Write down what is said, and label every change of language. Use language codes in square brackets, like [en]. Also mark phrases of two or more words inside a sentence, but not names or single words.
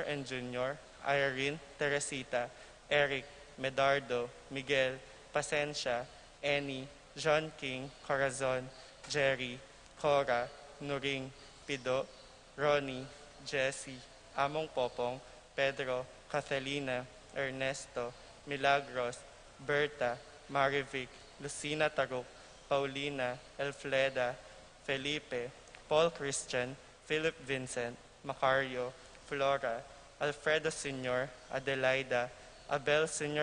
[en] and Jr., Irene, Teresita, Eric, Medardo, Miguel, Pasencia, Annie, John King, Corazon, Jerry, Cora, Nuring, Pido, Ronnie, Jessie, Among Popong, Pedro, Catalina, Ernesto, Milagros, Berta, Marivic, Lucina Taruk, Paulina, Elfleda, Felipe, Paul Christian, Philip Vincent, Macario, Flora, Alfredo Sr., Adelaida, Abel Sr.